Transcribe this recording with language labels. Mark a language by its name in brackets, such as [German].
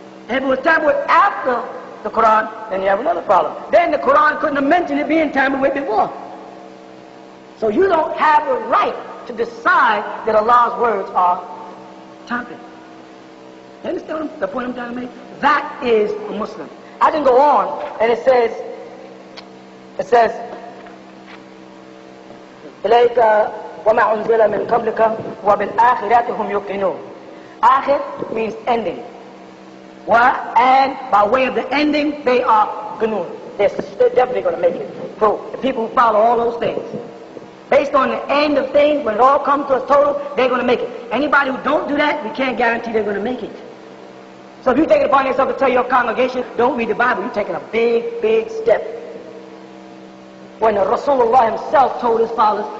[English] And if it was tampered with after the Quran, then you have another problem. Then the Quran couldn't have mentioned it being tampered with before. So you don't have the right to decide that Allah's words are tampered. You understand the point I'm trying to make? That is a Muslim. I can go on, and it says, [Arabic] إِلَيْكَ وَمَا أُنزِلَ مِنْ قَبْلِكَ وَبِالْآخِرَاتِ هُمْ يُقِنُونَ. [English] Akhir means ending. And by way of the ending, they are ganun. They're definitely going to make it. So the people who follow all those things, based on the end of things, when it all comes to a total, they're going to make it. Anybody who don't do that, we can't guarantee they're going to make it. So if you take it upon yourself to tell your congregation, don't read the Bible, you're taking a big, big step. When Rasulullah himself told his followers,